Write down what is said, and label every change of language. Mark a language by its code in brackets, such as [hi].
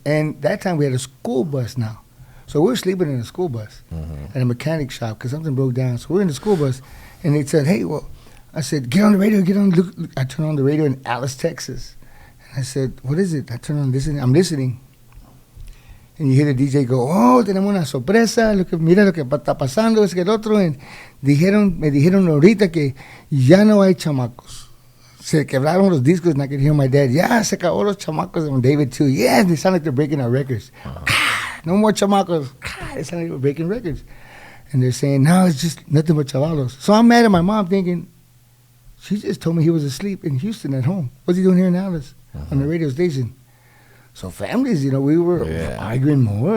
[en] And that time we had a school bus now. So we were sleeping in a school bus at a mechanic shop because something broke down. So we're in the school bus, and they said, hey, well, I said, get on the radio, look. I turned on the radio in Alice, Texas. And I said, what is it? I turned on, I'm listening. And you hear the DJ go, [es] oh, tenemos una sorpresa, mira lo que está pasando, es que el otro. And me dijeron ahorita que ya no hay chamacos. Se quebraron los discos, [en] and I could hear my dad, yeah, [es] se acabó los chamacos. [en] And David too, yeah, they sound like they're breaking our records. No more chamacos. They sound like we're breaking records. And they're saying, no, it's just nothing but chavalos. So I'm mad at my mom thinking, she just told me he was asleep in Houston at home. What's he doing here in Alice on the radio station? So families, we were arguing more.